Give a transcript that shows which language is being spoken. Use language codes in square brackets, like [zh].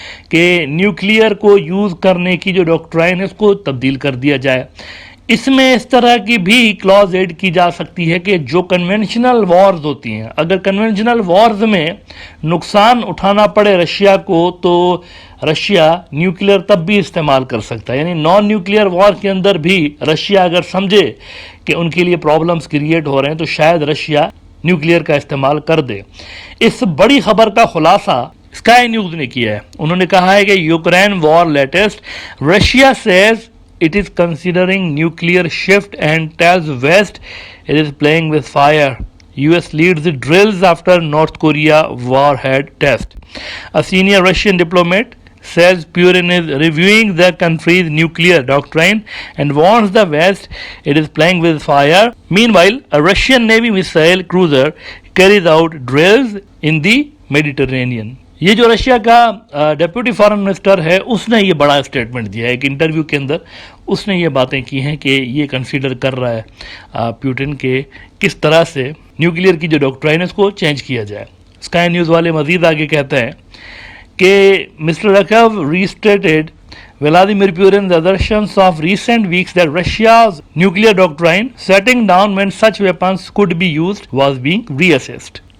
[ur] کہ نیوکلیئر کو یوز کرنے کی جو ڈاکٹرائن ہے اس کو تبدیل کر دیا جائے۔ اس میں اس طرح کی بھی کلاز ایڈ کی جا سکتی ہے کہ جو کنونشنل وارز ہوتی ہیں، اگر کنونشنل وارز میں نقصان اٹھانا پڑے رشیا کو تو رشیا نیوکلیئر تب بھی استعمال کر سکتا ہے، یعنی نان نیوکلیئر وار کے اندر بھی رشیا اگر سمجھے کہ ان کے لیے پرابلمز کریٹ ہو رہے ہیں تو شاید رشیا نیوکلیئر کا استعمال کر دے۔ اس بڑی خبر کا خلاصہ اسکائی نیوز نے کیا ہے، انہوں نے کہا ہے کہ Ukraine war latest, Russia Cs [en] it is considering nuclear shift and tells West it is playing with fire. US leads drills after North Korea warhead test. A senior Russian diplomat says Putin is reviewing the country's nuclear doctrine and warns the West it is playing with fire. Meanwhile, a Russian Navy missile cruiser carries out drills in the Mediterranean. [ur] یہ جو Russia کا deputy foreign minister ہے اس نے یہ بڑا statement دیا ہے، ایک انٹرویو کے اندر اس نے یہ باتیں کی ہیں کہ یہ کنسیڈر کر رہا ہے پیوٹن کے کس طرح سے نیوکلیئر کی جو ڈاکٹرائن ہے اس کو چینج کیا جائے۔ اسکائی نیوز والے مزید آگے کہتے ہیں کہ مسٹر رکھو restated [en] Vladimir Putin's assertions of recent weeks that Russia's nuclear doctrine setting down when such weapons could be used was being reassessed.